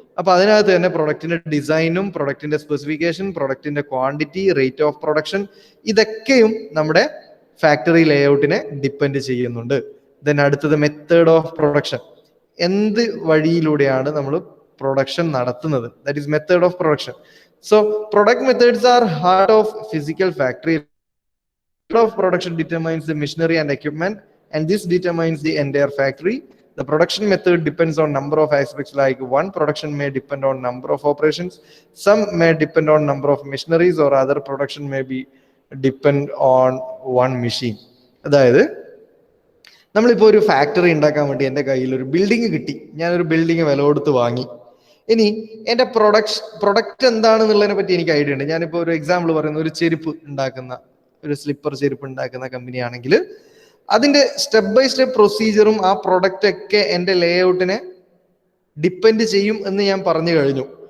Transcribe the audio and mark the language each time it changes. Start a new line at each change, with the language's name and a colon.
Malayalam: അപ്പൊ അതിനകത്ത് തന്നെ പ്രൊഡക്റ്റിന്റെ ഡിസൈനും പ്രൊഡക്റ്റിന്റെ specification, പ്രൊഡക്റ്റിന്റെ quantity, rate of production, ഇതൊക്കെയും നമ്മുടെ ഫാക്ടറി ലേ ഔട്ടിനെ ഡിപ്പെൻഡ് ചെയ്യുന്നുണ്ട്. ദെൻ അടുത്തത് മെത്തേഡ് ഓഫ് പ്രൊഡക്ഷൻ. എന്ത് വഴിയിലൂടെയാണ് നമ്മൾ പ്രൊഡക്ഷൻ നടത്തുന്നത്,
English: That is method of production. So product methods are heart of physical factory. Method of production determines the machinery and equipment, and this determines the entire factory. The production method depends on number of aspects, like one production may depend on number of operations, some may depend on number of machineries, or other production may be depend on one machine.
Malayalam: അതായത് നമ്മളിപ്പോൾ ഒരു factory ഉണ്ടാക്കാൻ വേണ്ടി എൻ്റെ കയ്യിൽ ഒരു building കിട്ടി, ഞാനൊരു ബിൽഡിംഗ് വില കൊടുത്ത് വാങ്ങി. ഇനി എൻ്റെ പ്രൊഡക്റ്റ് എന്താണെന്നുള്ളതിനെ പറ്റി എനിക്ക് ഐഡിയ ഉണ്ട്. ഞാനിപ്പോൾ ഒരു എക്സാമ്പിൾ പറയുന്ന ഒരു ചെരുപ്പ് ഉണ്ടാക്കുന്ന, ഒരു സ്ലിപ്പർ ചെരുപ്പ് ഉണ്ടാക്കുന്ന കമ്പനി ആണെങ്കിൽ അതിന്റെ സ്റ്റെപ്പ് ബൈ സ്റ്റെപ്പ് പ്രൊസീജിയറും ആ പ്രൊഡക്റ്റ് ഒക്കെ എൻ്റെ ലേ ഔട്ടിനെ ഡിപ്പെൻഡ് ചെയ്യും എന്ന് ഞാൻ പറഞ്ഞു കഴിഞ്ഞു.